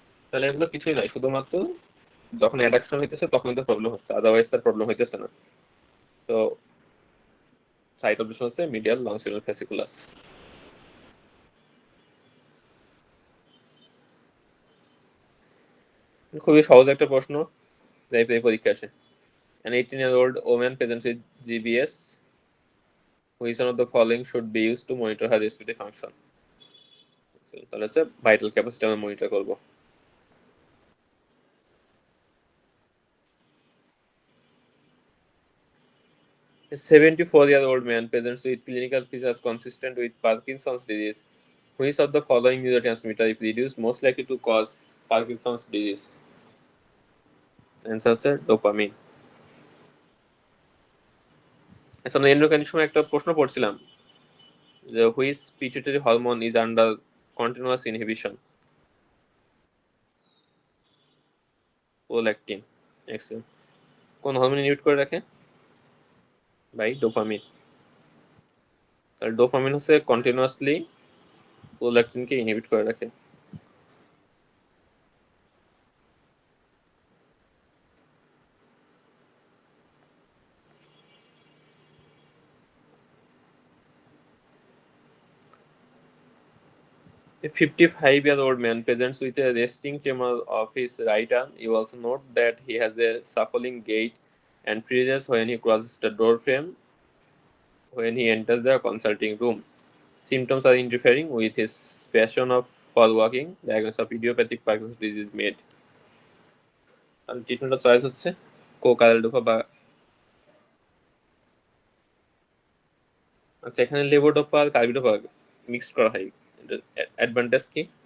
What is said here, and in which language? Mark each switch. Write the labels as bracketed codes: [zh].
[bn] তাহলে এগুলো কিছুই নাই, শুধুমাত্র যখন অ্যাডাকশন হইতেছে তখন তো প্রবলেম হচ্ছে, আদারওয়াইজ তার প্রবলেম হইতেছে না। তো সাইট অফ হচ্ছে মিডিয়াল লংজিটিউডাল ফ্যাসিকুলাস। খুবই সহজ একটা প্রশ্ন, এই পরীক্ষা আসে। [en] An 18-year-old woman presents with GBS. Which one of the following should be used to monitor her respiratory function? [bn] তাহলে হচ্ছে ভাইটাল ক্যাপাসিটি আমরা মনিটর করব। [en] A 74-year-old man presents with clinical features consistent with Parkinson's disease. Which of the following neurotransmitter, if reduced, most likely to cause Parkinson's disease? [bn] Answer হচ্ছে dopamine. আচ্ছা, আমরা এন্ডোক্রাইনের সময় একটা প্রশ্ন পড়ছিলাম যে [en] Which pituitary hormone is under continuous inhibition? [bn] Prolactin. Excellent. কোন hormone inhibit করে রাখে? By dopamine. তাহলে ডোপামিন হচ্ছে কন্টিনিউয়াসলি প্রোল্যাকটিনকে ইনহিবিট করে রাখে। [en] A 55-year-old man presents with a resting tremor of his right arm. You also note that he has a shuffling gait and freezes when he crosses the door frame when he enters the consulting room. Symptoms are interfering with his passion for walking. Diagnosis of idiopathic Parkinson's disease made. [bn] আর ট্রিটমেন্টের choice হচ্ছে কোকালেডোপা বা আচ্ছা, এখানে levodopa আর carbidopa mixed করা হয়। Advantage কি?